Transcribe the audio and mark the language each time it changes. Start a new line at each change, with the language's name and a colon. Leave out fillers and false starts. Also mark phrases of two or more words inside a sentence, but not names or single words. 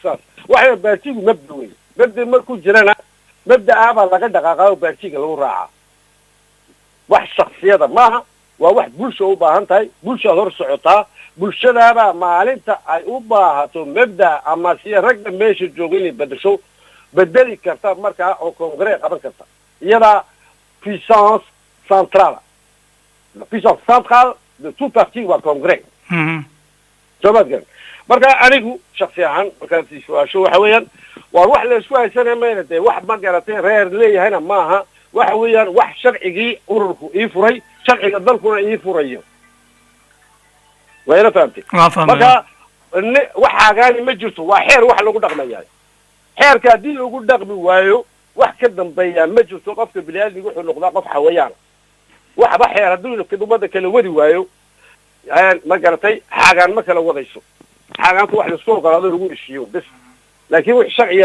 Somali: saas waxa baartigu mabda weey mabda markuu jirana mabda aaba laga dhaqaaqo baartiga lagu raaca wax shakhsiyada maaha waa wax bulsho u baahan tahay bulsho hor socotaa bulshadaaba maalinta ay u baahato mabda ama si ragga meesha joogay bedesho bedeli karta markaa oo congrès qaban karta iyada
French: puissance centrale la puissance centrale de tout parti
Somali: waa congrès somadgan marka anigu shakhsi ahaan markaan su'aasho waxa weeyaan waa wax la isku haysanayna de wax ma garatay reer leeyahayna maaha waxa weeyaan wax sharcigii ururku ii furay sharciga dalkuna ii furayo wayna fahamtay marka waxaagaani ma jirto waa xeer wax lagu dhaqmayaa xeerka haddii lagu dhaqmi waayo wax ka dambeeya ma jirto qofka bini'aadmiga wuxuu noqdaa qof xawayaan waxba xeer haddii ummadda kala wadi waayo ma garatay xaagaan ma kala wadayso xaagaantu wax laisku ogolaado lagu heshiiyo bas laakiin wix sharciyaa